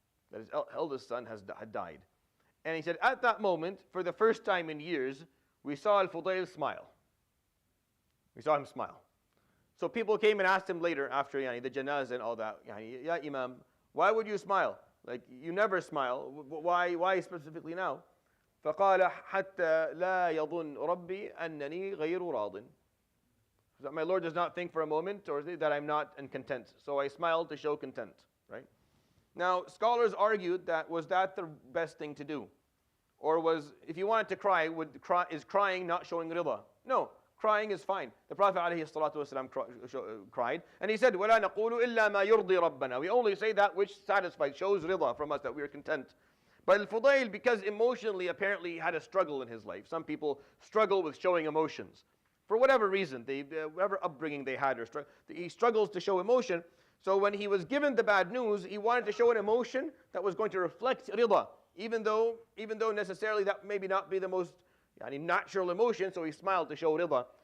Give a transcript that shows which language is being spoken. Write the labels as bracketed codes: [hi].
[en] That his eldest son had died. And he said, at that moment, for the first time in years, we saw Al-Fudayl smile. We saw him smile. So people came and asked him later, after the janazah and all that, Ya Imam, why would you smile? Like, you never smile. Why specifically now? [ar] فقال حتى لا يظن ربي أنني غير راضٍ. [en] That my Lord does not think for a moment or that I'm not content. So I smiled to show content, right? Now, scholars argued that was that the best thing to do? Or if you wanted to cry, is crying not showing rida? No, crying is fine. The Prophet ﷺ cried, and he said, [ar] وَلَا نَقُولُ إِلَّا مَا يُرْضِي رَبَّنَا. [en] We only say that which satisfies, shows rida from us, that we are content. But Al-Fudayl, because emotionally, apparently he had a struggle in his life. Some people struggle with showing emotions. For whatever reason, whatever upbringing they had, he struggles to show emotion. So when he was given the bad news, he wanted to show an emotion that was going to reflect rida, even though necessarily that maybe not be the most natural emotion, so he smiled to show rida.